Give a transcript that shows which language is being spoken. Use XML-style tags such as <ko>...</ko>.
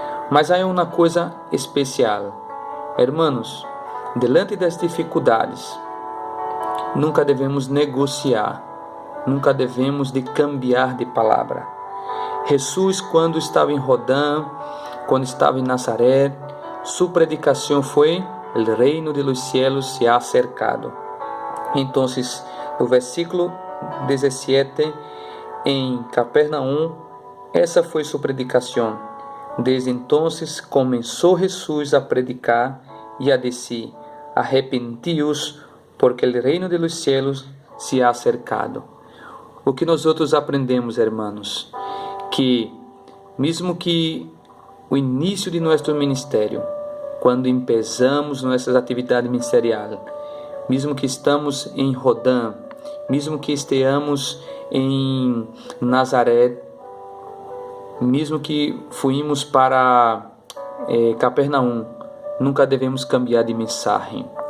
<pt>Mas há uma coisa especial,</pt> <es>hermanos,</es> <pt>diante das dificuldades, nunca devemos negociar, nunca devemos de</pt> <es>cambiar</es> <pt>de palavra. Jesus, quando estava em Jordão, quando estava em Nazaré,</pt> <es>Su predicación fue: el reino de los cielos se ha acercado. Entonces,</es> <pt>no versículo 17,</pt> <es>en Capernaum,</es> <pt>essa foi sua predicação.</pt> <es>Desde entonces comenzó Jesús a predicar y a decir: arrepentíos, porque el reino de los cielos se ha acercado.</es> <pt>O que nós outros aprendemos,</pt> <es>hermanos,</es> <pt>que mesmo que o início de nosso ministério, quando</pt> <es>empezamos</es> <pt>nossas atividades ministeriais, mesmo que estamos em Rodã, mesmo que estejamos em Nazaré, mesmo que</pt> <es>fuimos</es> <pt>para Capernaum, nunca devemos</pt> <es>cambiar</es> <pt>de mensagem.</pt>